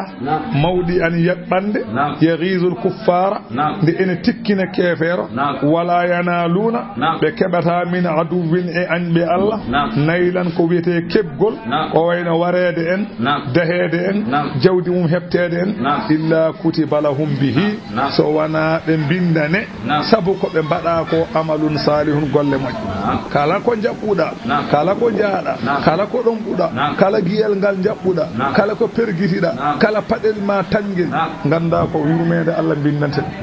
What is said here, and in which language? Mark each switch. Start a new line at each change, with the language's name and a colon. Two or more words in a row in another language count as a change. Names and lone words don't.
Fula: mawdi an yabbande
Arabic: yaghizul kuffara
Fula: de ene tikkina kefero
Arabic: wala yanaluna
Fula: be kebata
Arabic: min aduwin
Fula: e anbe Allah naylan ko wiete kebgol ko wayno warede en dahede en jawdi mum hebtede en
Arabic: illa kutiba lahum bihi
Fula: so wana be bindane sabu ko be bada ko
Arabic: amalun salihun
Fula: golle majju kala ko jabbuda kala ko jaada kala ko don buda kala giyel ngal jabbuda kala ko pergitida kala padel ma tangel ganda ko yurmede Allah bindante